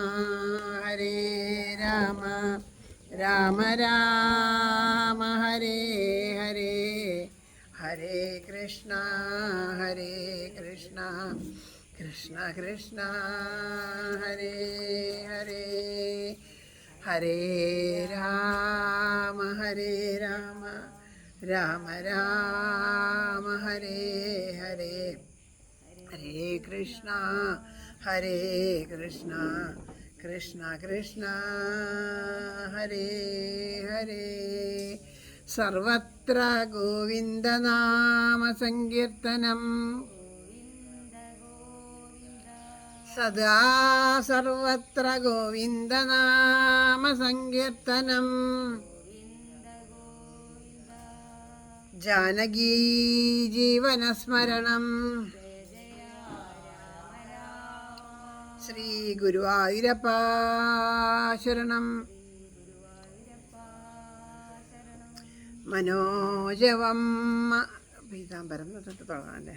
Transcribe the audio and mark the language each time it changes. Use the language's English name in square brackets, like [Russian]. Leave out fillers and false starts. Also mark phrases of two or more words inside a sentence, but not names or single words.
[Sanskrit] രാമ രാമ ഹരേ ഹരേ, ഹരേ കൃഷ്ണ കൃഷ്ണ കൃഷ്ണ ഹരേ ഹരേ, ഹരേ രാമ രാമ രാമ ഹരേ ഹരേ, ഹരേ കൃഷ്ണ കൃഷ്ണ കൃഷ്ണ ഹരേ ഹരേ, सर्वत्र गोविन्दनाम सङ्कीर्तनम्, सदा सर्वत्र गोविन्दनाम सङ्कीर्तनम् जानकी जीवनस्मरणम् श्री गुरुवायूरप्प शरणम् मनोजवम् पीताम्बरम् [Malayalam] തൊട്ട് തുടങ്ങാല്ലേ.